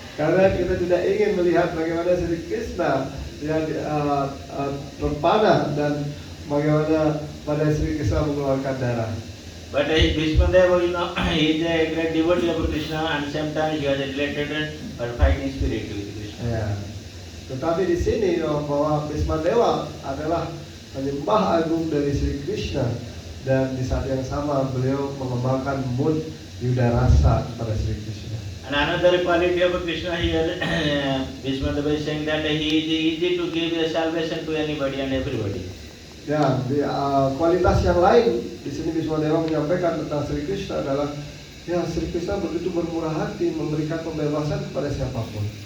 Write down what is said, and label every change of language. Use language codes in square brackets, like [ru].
[id] Karena kita tidak ingin melihat bagaimana Sri Krishna yang terpanah dan bagaimana pada Sri Krishna mengeluarkan darah. [en] But Bhishma Deva, he is a great devotee of Krishna, and sometimes he has a related or fighting spirit with Krishna. [id] Ya. Tetapi di sini bahwa Bhisma Dewa adalah penyembah agung dari Sri Krishna, dan di saat yang sama beliau mengembangkan mood yuda rasa kepada Sri Krishna. [en] And another quality of Krishna here, Bhishma Deva is saying that he is easy to give the salvation to anybody and everybody. [id] Ya, kualitas yang lain di sini Bhisma Dewa menyampaikan tentang Sri Krishna adalah ya Sri Krishna begitu bermurah hati memberikan pembebasan kepada siapapun.